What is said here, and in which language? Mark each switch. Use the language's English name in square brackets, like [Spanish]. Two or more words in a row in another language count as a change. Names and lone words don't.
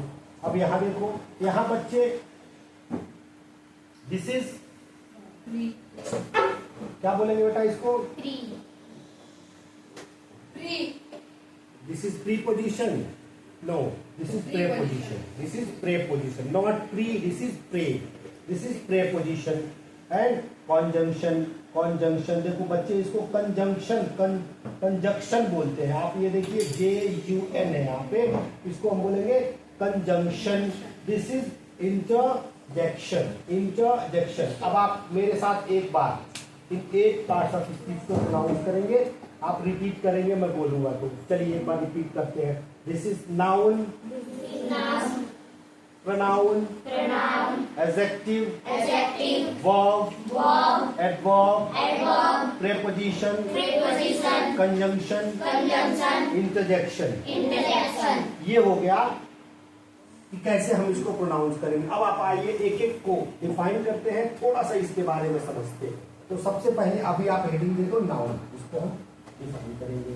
[Hindi] अब यहां देखो, यहां बच्चे [English] this is [Hindi] क्या बोलेंगे बेटा इसको? [English] This is preposition. No, this is preposition. This is preposition, not pre, This is pre. This is preposition. And conjunction. [Hindi] कॉन्जंक्शन देखो बच्चे इसको कंजंक्शन, कंजंक्शन बोलते हैं। आप ये देखिए JUN है यहाँ पे, इसको हम बोलेंगे कंजंक्शन। [English] This is interjection. Interjection. [Hindi] अब आप मेरे साथ एक बार इन 8 [English] parts of speech [Hindi] को प्रोनाउंस करेंगे, आप रिपीट करेंगे, मैं बोलूंगा तो। चलिए एक बार रिपीट करते हैं। [English] This is noun, pronoun, adjective, verb, adverb, preposition, conjunction, interjection। [Hindi] ये हो गया कि कैसे हम इसको प्रोनाउंस करेंगे। अब आप आइए एक एक को डिफाइन करते हैं, थोड़ा सा इसके बारे में समझते हैं। तो सबसे पहले अभी आप हेडिंग दे दो नाउन, इसको हम डिफाइन करेंगे।